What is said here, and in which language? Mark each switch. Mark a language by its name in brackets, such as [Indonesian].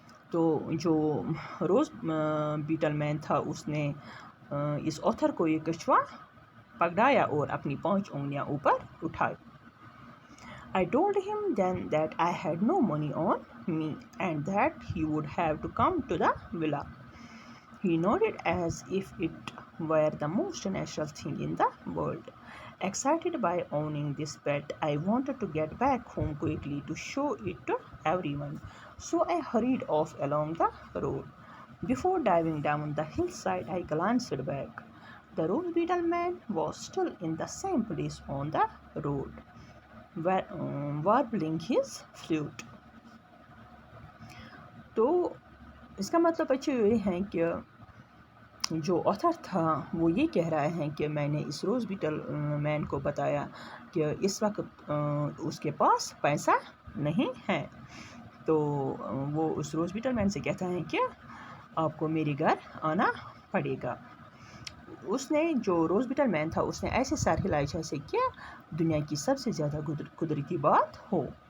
[Urdu] تو جو روز بیٹل مین تھا اس نے اس آتھر کو یہ کچھوا پکڑایا اور اپنی 5 انگلیاں اوپر اٹھائی۔ [English] I told him then that I had no money on me and that he would have to come to the villa. He nodded as if it were the most natural thing in the world. Excited by owning this pet, I wanted to get back home quickly to show it to everyone. So I hurried off along the road. Before diving down the hillside, I glanced back. The rose beetle man was still in the same place on the road, warbling his flute. [Urdu] تو اس کا مطلب بچے یہ ہیں کہ جو author تھا وہ یہ کہہ رہا ہے کہ میں نے اس روز بیٹل مین کو بتایا کہ اس وقت اس کے پاس پیسہ نہیں ہے، تو وہ اس روز بیٹل مین سے کہتا ہے کہ آپ کو میرے گھر آنا پڑے گا۔ اس نے جو روز بیٹل مین تھا اس نے ایسے سر ہلائے جیسے کہ دنیا کی سب سے زیادہ قدرتی بات ہو۔